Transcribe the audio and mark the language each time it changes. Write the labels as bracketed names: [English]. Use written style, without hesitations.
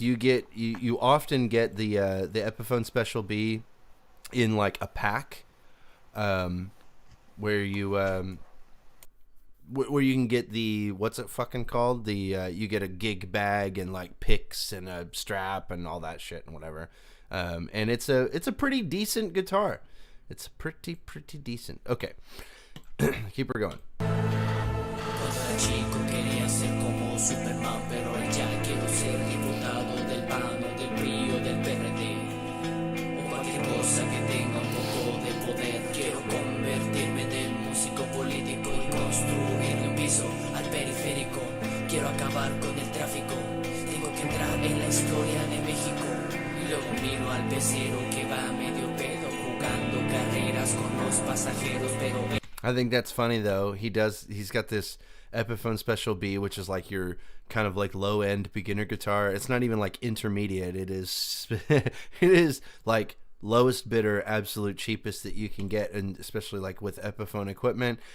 [English] You often get the Epiphone Special B in like a pack, where you can get the, what's it fucking called? The you get a gig bag and like picks and a strap and all that shit and whatever. And it's a pretty decent guitar. It's pretty decent. Okay, keep her going. [Spanish] Cuando era chico quería ser como Superman, pero ya quiero ser diputado del PAN o del PRI o del PRD, o cualquier cosa que tenga un poco de poder. Quiero convertirme en el músico político y construirle un piso al periférico. Quiero acabar con el tráfico, tengo que entrar en la historia de México. Y luego miro al pecero que va medio pedo jugando carreras con los pasajeros, pero [English] I think that's funny though. He's got this Epiphone Special B, which is like your kind of like low end beginner guitar. It's not even like intermediate. It is it is like lowest bidder, absolute cheapest that you can get, and especially like with Epiphone equipment.